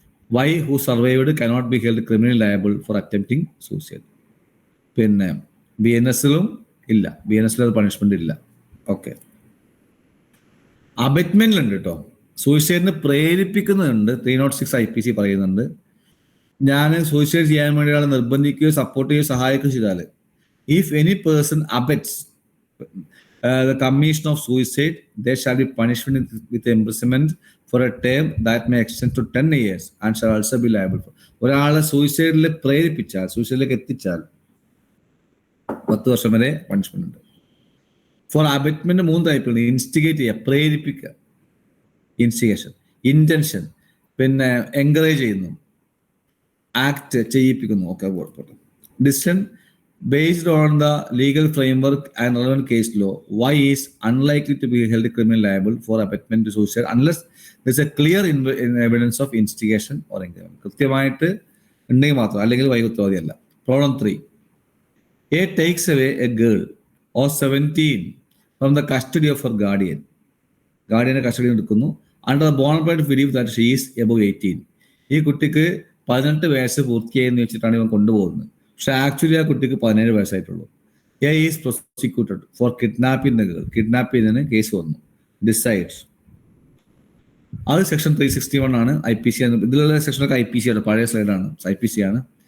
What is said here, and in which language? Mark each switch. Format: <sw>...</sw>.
<en>Why who survived cannot be held criminal liable for attempting suicide.</en> <ml>പിന്നെ BNS ഇല്ല, BNS അത് punishment ഇല്ല. Okay. അബറ്റ്മെന്റിലുണ്ട് കേട്ടോ, സൂയിസൈഡിന് പ്രേരിപ്പിക്കുന്നുണ്ട്. 306 IPC പറയുന്നുണ്ട്. ഞാൻ സൂയിസൈഡ് ചെയ്യാൻ വേണ്ടി ഒരാളെ നിർബന്ധിക്കുകയോ സപ്പോർട്ട് ചെയ്യുകയോ സഹായിക്കുകയോ ചെയ്താൽ,</ml> <en>If any person abets the commission of suicide, there shall be punishment with imprisonment for a term that may extend to 10 years and shall also be liable for.</en> <ml>ഒരാളെ സൂയിസൈഡിൽ പ്രേരിപ്പിച്ചാൽ, സൂയിസൈഡിലേക്ക് എത്തിച്ചാൽ 10 വർഷം വരെ പണിഷ്മെന്റ് ഉണ്ട്. Four abutment 3 ടൈപ്പുണ്ട്. ഇൻസ്റ്റിഗേറ്റ് ചെയ്യുക, പ്രേരിപ്പിക്കുക, instigation. Intention, പിന്നെ encourage ചെയ്യുന്നു, act ചെയ്യിപ്പിക്കുന്നു, ഒക്കെ പോട്ടെ.</ml> <en>Decision based on the legal framework and relevant case law, why is unlikely to be held criminally liable for abetment to suicide unless there's a clear evidence of instigation or encouragement.</en> <ml>കൃത്യമായിട്ട് ഉണ്ടെങ്കിൽ മാത്രം, അല്ലെങ്കിൽ വൈകുത്തവാദിയല്ല.</ml> <en>Problem 3. A takes away a girl or 17 from the custody of her guardian.</en> <ml>ഗാർഡിയനെ custody എടുക്കുന്നു</ml> <en>under the bona fide belief that she is above 18.</en> <ml>ഈ കുട്ടിക്ക് 18 വയസ്സ് പൂർത്തിയായെന്ന് വെച്ചിട്ടാണ് ഇവൻ കൊണ്ടുപോകുന്നത്. പക്ഷെ ആക്ച്വലി ആ കുട്ടിക്ക് 17 വയസ്സായിട്ടുള്ളൂ.</ml> <en>A is prosecuted for kidnapping the girl.</en> <ml>Kidnap ചെയ്തതിന് കേസ് വന്നു. ഡിസൈഡ്സ്, അത് സെക്ഷൻ 361 ആണ്. IPC ഇതിലുള്ള സെക്ഷനൊക്കെ IPC ആണ്, പഴയ സ്ലൈഡാണ്, IPC ആണ്.</ml>